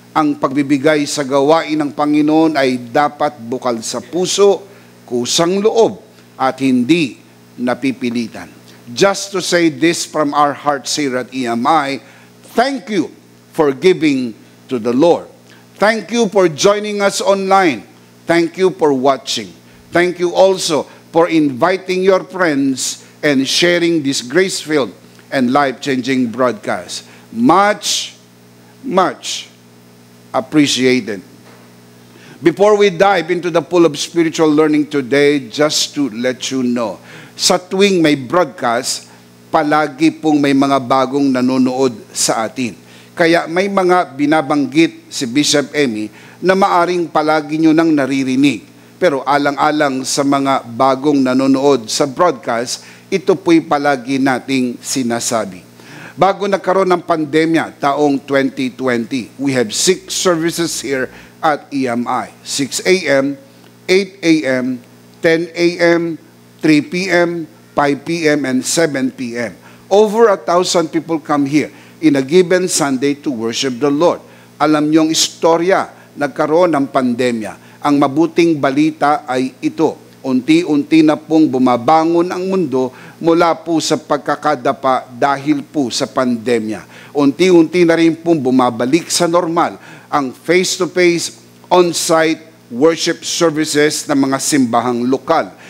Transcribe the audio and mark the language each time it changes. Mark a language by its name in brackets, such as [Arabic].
[Filipino] Ang pagbibigay sa gawain ng Panginoon ay dapat bukal sa puso, kusang loob, at hindi napipilitan. [English] Just to say this from our hearts here at EMI, thank you for giving to the Lord. Thank you for joining us online. Thank you for watching. Thank you also for inviting your friends and sharing this grace-filled and life-changing broadcast. Much appreciated. Before we dive into the pool of spiritual learning today, just to let you know, [Filipino] sa tuwing may broadcast, palagi pong may mga bagong nanonood sa atin. Kaya may mga binabanggit si Bishop Emmy na maaring palagi nyo nang naririnig. Pero alang-alang sa mga bagong nanonood sa broadcast, ito po'y palagi nating sinasabi. Bago nagkaroon ng pandemya taong 2020, [English] we have 6 services here at EMI. 6 a.m., 8 a.m., 10 a.m., 3 p.m., 5 p.m., and 7 p.m. Over 1,000 people come here in a given Sunday to worship the Lord. [Filipino] Alam niyong istorya, nagkaroon ng pandemya. Ang mabuting balita ay ito. Unti-unti na pong bumabangon ang mundo mula po sa pagkakadapa dahil po sa pandemya. Unti-unti na rin pong bumabalik sa normal ang [English] face-to-face, on-site worship services [Filipino] ng mga simbahang lokal.